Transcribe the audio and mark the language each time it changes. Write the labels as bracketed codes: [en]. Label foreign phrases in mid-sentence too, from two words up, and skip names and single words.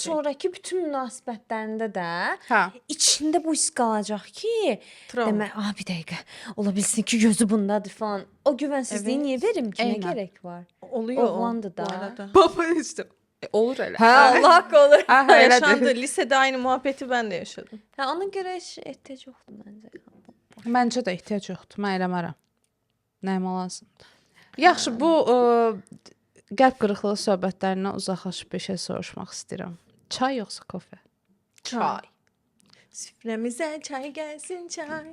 [az] sonraki bütün münasibətlərində də Hə. içində bu his qalacaq ki, Travma. demək, bir dəqiqə, ola bilsin ki, gözü bundadır falan. O güvənsizliyi Evet. niyə verim ki, nə Eynən. gərək var? Oluyor Oğlandı o, da. bu arada. Baba işte. Olur elə. Hə, Allah olur. Hə, Yaşandı. elədir. [tr] Lisede aynı muhabbeti ben de yaşadım. [az] Hə, ona görə heç ehtiyac yoxdur məncə. Məncə də ehtiyac yoxdur. Mən eləmərəm. Nəyimə lazımdır. Yaxşı, bu qəlb qırıqlığı söhbətlərindən uzaqlaşıb bir şey soruşmaq istəyirəm. Çay yoxsa kofe? Çay. Süfrəmizə çay gəlsin çay.